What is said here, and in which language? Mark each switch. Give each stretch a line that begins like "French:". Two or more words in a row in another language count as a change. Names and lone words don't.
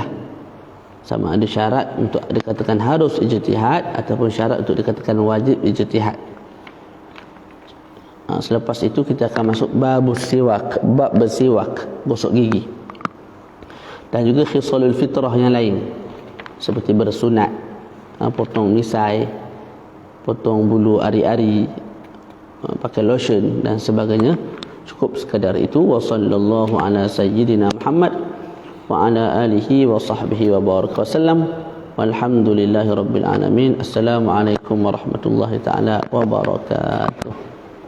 Malay: Sama ada syarat untuk dikatakan harus ijtihad ataupun syarat untuk dikatakan wajib ijtihad. Selepas itu kita akan masuk bab bersiwak, gosok gigi. Dan juga
Arabic: خصال الفطرة
Malay: yang lain seperti bersunat, potong misai, potong bulu ari-ari, pakai lotion dan sebagainya. Cukup sekadar itu.
Arabic: وصلى الله على سيدنا محمد وعلى آله وصحبه وبارك وسلم. والحمد لله رب العالمين السلام عليكم ورحمة الله تعالى وبركاته.